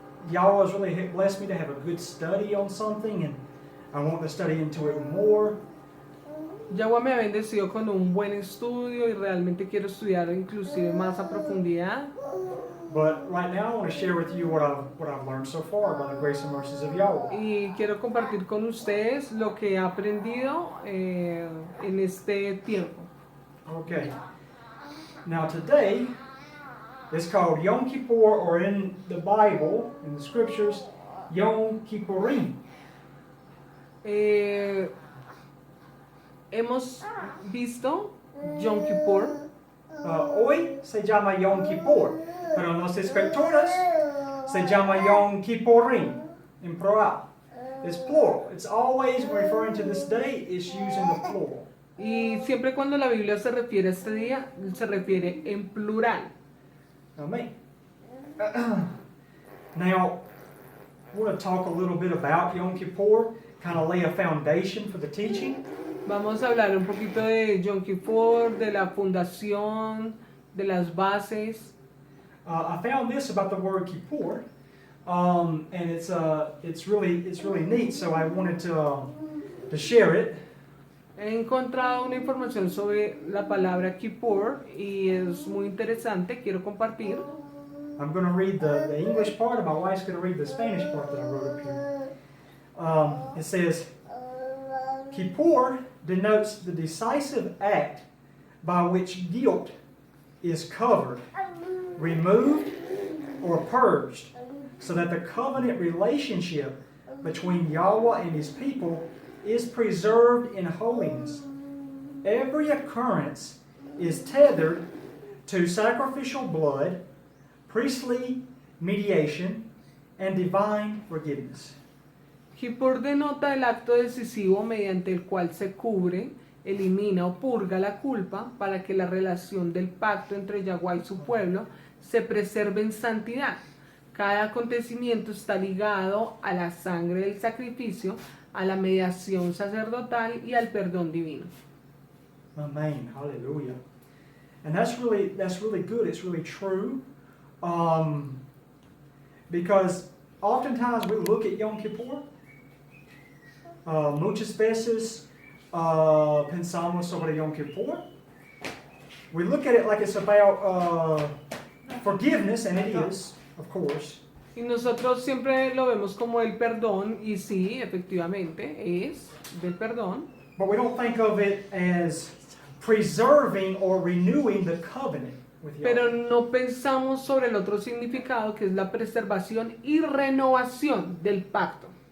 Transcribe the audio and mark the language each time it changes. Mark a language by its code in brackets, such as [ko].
[en] Y'all has really blessed me to have a good study on something, and I want to study into it more. [es] Yahweh me ha bendecido con un buen estudio y realmente quiero estudiar inclusive más a profundidad. [en] But right now, I want to share with you what I've learned so far by the grace and mercies of Yahweh. [es] Y quiero compartir con ustedes lo que he aprendido en este tiempo. [en] Okay. Now today is called Yom Kippur, or in the Bible, in the Scriptures, Yom Kippurim. [es] Hemos visto Yom Kippur. Hoy se llama Yom Kippur, pero en las escrituras se llama Yom Kippurim, [en] in plural. It's plural. It's always referring to this day, it's using the plural. [es] Y siempre cuando la Biblia se refiere a este día, se refiere en plural. [en] Amen. Now, I want to talk a little bit about Yom Kippur, kind of lay a foundation for the teaching. [es] Vamos a hablar un poquito de Yom Kippur, de la fundación, de las bases. [en] I found this about the word Kippur, and it's really neat. So I wanted to share it. [es] He encontrado una información sobre la palabra Kippur y es muy interesante, quiero compartir. [en] I'm going to read the English part, and my wife's going to read the Spanish part that I wrote up here. It says, Kippur denotes the decisive act by which guilt is covered, removed, or purged, so that the covenant relationship between Yahweh and His people is preserved in holiness. Every occurrence is tethered to sacrificial blood, priestly mediation, and divine forgiveness. [es] Kippur denota el acto decisivo mediante el cual se cubre, elimina o purga la culpa para que la relación del pacto entre Yahweh y su pueblo se preserve en santidad. Cada acontecimiento está ligado a la sangre del sacrificio, a la mediación sacerdotal y al perdón divino. [en] Amen. Hallelujah. And that's really good. It's really true. Because oftentimes we look at Yom Kippur. [es] Muchas veces pensamos sobre Yom Kippur. [en] We look at it like it's about forgiveness, and it is, of course. [es] Y nosotros siempre lo vemos como el perdón, y sí, efectivamente, es del perdón. [en] But we don't think of it as preserving or renewing the covenant with Yahweh. [es] Pero no pensamos sobre el otro significado, que es la preservación y renovación del pacto.